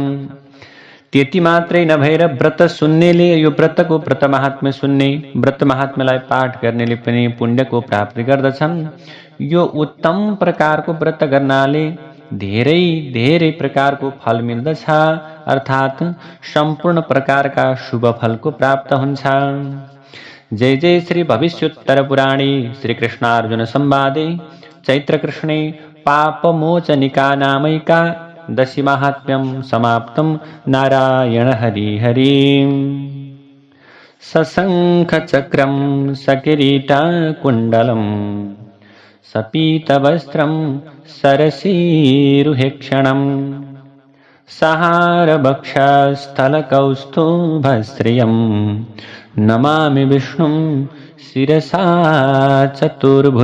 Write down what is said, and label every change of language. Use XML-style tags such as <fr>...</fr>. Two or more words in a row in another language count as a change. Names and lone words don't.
<ne>त्यति मात्रै नभएर व्रत सुन्नेले, यो व्रतको व्रत महात्म्य सुन्ने, व्रत महात्म्यलाई पाठ गर्नेले पनि पुण्यको प्राप्ति गर्दछन्। यो उत्तम प्रकारको व्रत गर्नाले धेरै धेरै प्रकारको फल मिल्दछ, अर्थात् सम्पूर्ण प्रकारका शुभ फलको प्राप्त हुन्छ।</ne> <sa>जय जय श्री भविष्योत्तर पुराणे श्री कृष्णार्जुन संवादे चैत्रकृष्णे पापमोचनिका नामैका दशि माहात्म्यं समाप्तं। नारायण हरि हरि। सशङ्खचक्रं सकिरीटकुण्डलं सपीतवस्त्रं सरसीरुहेक्षणं सहारवक्षस्थलकौस्तुभश्रियं नमामि विष्णुं शिरसा चतुर्भुजम्।</sa>